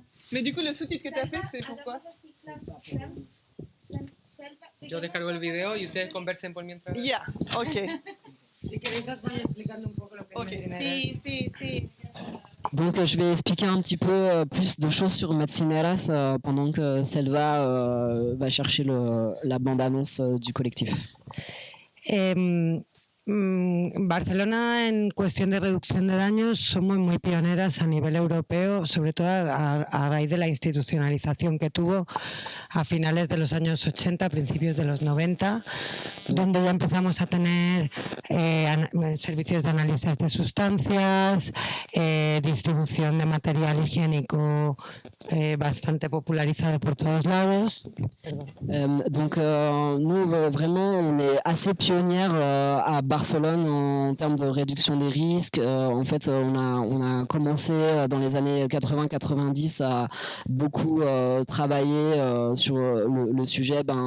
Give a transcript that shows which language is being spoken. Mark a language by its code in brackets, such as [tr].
[fr] Mais du coup, le sous-titre que tu as fait, c'est pourquoi? [es] Yo descargo el video y ustedes conversen por mientras. Ya, ok. Si queréis os voy explicando un poco lo que es Medcineres. Sí. [fr] Donc je vais expliquer un petit peu plus de choses sur Medcineres pendant que Selva va chercher la bande-annonce du collectif. [es] Barcelona, en cuestión de reducción de daños, somos muy pioneras a nivel europeo, sobre todo a raíz de la institucionalización que tuvo a finales de los años 80, principios de los 90, donde ya empezamos a tener servicios de análisis de sustancias, distribución de material higiénico bastante popularisado por todos lados. [fr] Donc nous vraiment on est assez pionnières à Barcelone en termes de réduction des risques. En fait on a commencé dans les années 80-90 à beaucoup travailler sur le sujet